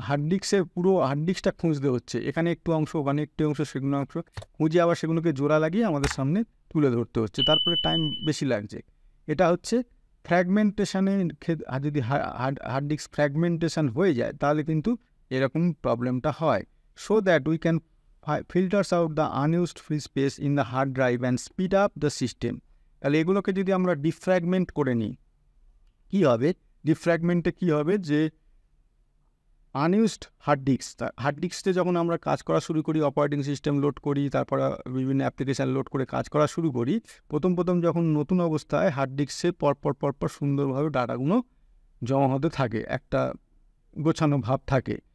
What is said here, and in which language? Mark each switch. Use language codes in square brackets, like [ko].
[bn] ডিস্কের পুরো হার্ড ডিস্কটা খুঁজতে হচ্ছে, এখানে একটু অংশ ওখানে একটু অংশ সেগুলো অংশ খুঁজে আবার সেগুলোকে জোড়া লাগিয়ে আমাদের সামনে তুলে ধরতে হচ্ছে, তারপরে টাইম বেশি লাগছে। এটা হচ্ছে ফ্র্যাগমেন্টেশনের ক্ষেত্রে। যদি হার্ড ডিস্ক ফ্র্যাগমেন্টেশন হয়ে যায় তাহলে কিন্তু এরকম প্রবলেমটা হয়। [en] So that we can filters out the unused free space in the hard drive and speed up the system. [bn] তাহলে এগুলোকে যদি আমরা ডিফ্র্যাগমেন্ট করে নিই কী হবে, ডিফ্র্যাগমেন্টে কী হবে যে আনইউজড হার্ড ডিস্কে যখন আমরা কাজ করা শুরু করি, অপারেটিং সিস্টেম লোড করি, তারপর বিভিন্ন অ্যাপ্লিকেশান লোড করে কাজ করা শুরু করি, প্রথম যখন নতুন অবস্থায় হার্ড ডিস্কে পরপর সুন্দরভাবে ডাটাগুলো জমা হতে থাকে, একটা গোছানো ভাব থাকে।